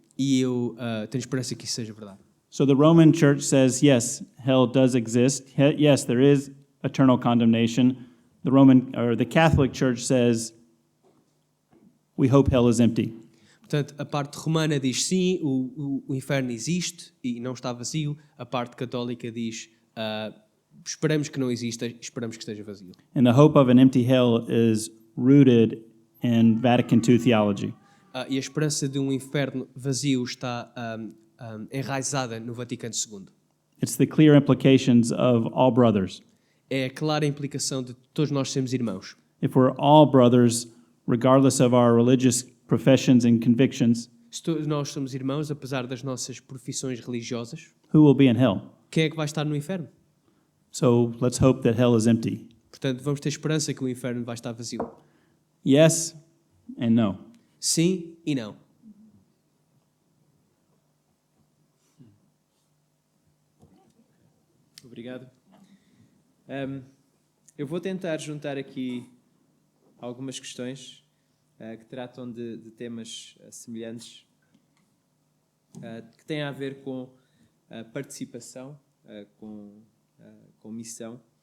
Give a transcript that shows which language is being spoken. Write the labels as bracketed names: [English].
[Portuguese] E eu tenho esperança que isso seja verdade. [English] So the Roman church says, yes, hell does exist. Yes, there is eternal condemnation. The Catholic Church says, we hope hell is empty. [Portuguese] Portanto, a parte romana diz sim, o inferno existe e não está vazio. A parte católica diz esperamos que não exista, esperamos que esteja vazio. [English] And the hope of an empty hell is rooted in Vatican II theology. [Portuguese] E a esperança de um inferno vazio está enraizada no Vaticano II. [English] It's the clear implications of all brothers. [Portuguese] É a clara implicação de todos nós sermos irmãos. [English] If we're all brothers, regardless of our religious professions and convictions, [Portuguese] Se todos nós somos irmãos, apesar das nossas profissões religiosas, [English] who will be in hell? [Portuguese] quem é que vai estar no inferno? [English] So let's hope that hell is empty. [Portuguese] Portanto, vamos ter esperança que o inferno vai estar vazio. [English] Yes and no. [Portuguese] Sim e não. Obrigado. Eu vou tentar juntar aqui algumas questões que tratam de temas semelhantes, que têm a ver com participação, com missão.